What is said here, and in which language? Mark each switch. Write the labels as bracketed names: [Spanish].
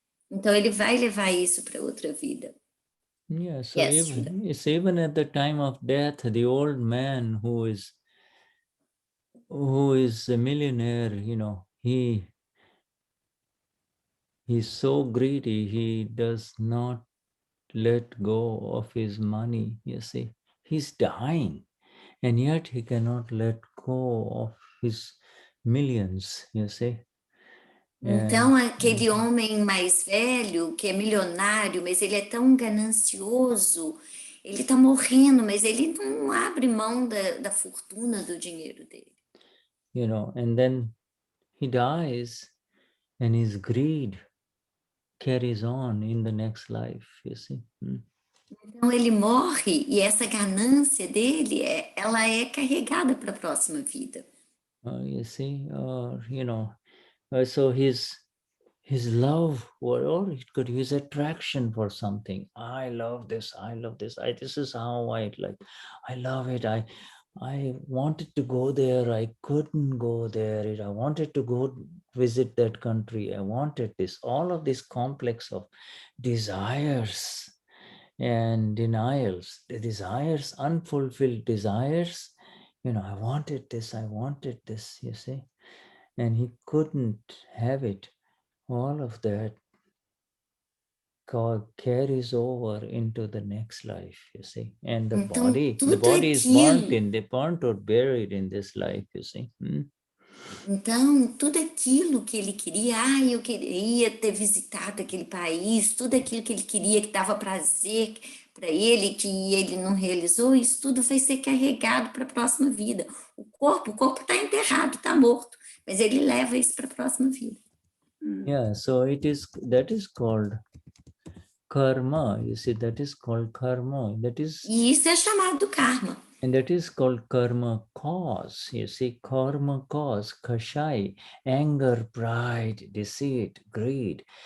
[Portuguese] Então, ele vai levar isso para outra vida. [English] Yeah, so even at the time of death, the old man who is a millionaire, you know, he's so greedy, he does not let go of his money, you see. He's dying, and yet he cannot let go of his millions, you see. [Portuguese] Então, aquele homem mais velho, que é milionário, mas ele é tão ganancioso, ele está morrendo, mas ele não abre mão da fortuna, do dinheiro dele. [English] You know, and then he dies, and his greed carries on in the next life, you see. [Portuguese] Então, ele morre, e essa ganância dele, ela é carregada para a próxima vida. [English] You see, you know, so his love, or it could his attraction for something. I love this. This is how I like. I love it. I wanted to go there. I couldn't go there. I wanted to go visit that country. I wanted this. All of this complex of desires and denials. The desires, unfulfilled desires. You know, I wanted this. You see, and he couldn't have it. All of that carries over into the next life, you see. And the body is burnt or buried in this life, you see. [Portuguese] Então, tudo aquilo que ele queria, eu queria ter visitado aquele país, tudo aquilo que ele queria, que dava prazer para ele, que ele não realizou, isso tudo vai ser carregado para a próxima vida. O corpo está enterrado, está morto, mas ele leva isso para a próxima vida. [English] Yeah, so that is called karma. You see, that is called karma. [Portuguese] E isso é chamado karma. [English] And that is called karma cause. You see, karma cause, kashai, anger, pride, deceit, greed.